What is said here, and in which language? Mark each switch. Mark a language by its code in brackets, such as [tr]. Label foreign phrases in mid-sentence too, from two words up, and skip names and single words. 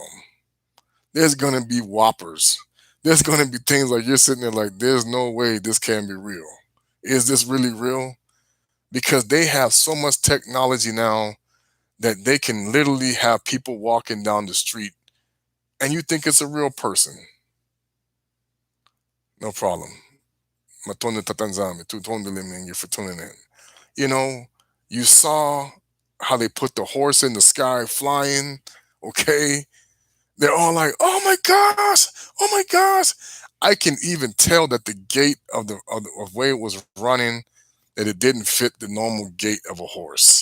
[en] There's going to be whoppers. There's going to be things like you're sitting there like, there's no way this can be real. Is this really real? Because they have so much technology now that they can literally have people walking down the street and you think it's a real person. No problem. [kg] Matonde tatanzame, tutonde lemenge [en] for tuning in. You know, you saw how they put the horse in the sky flying, okay? They're all like, "Oh my gosh! Oh my gosh!" I can even tell that the gait of way it was running, that it didn't fit the normal gait of a horse.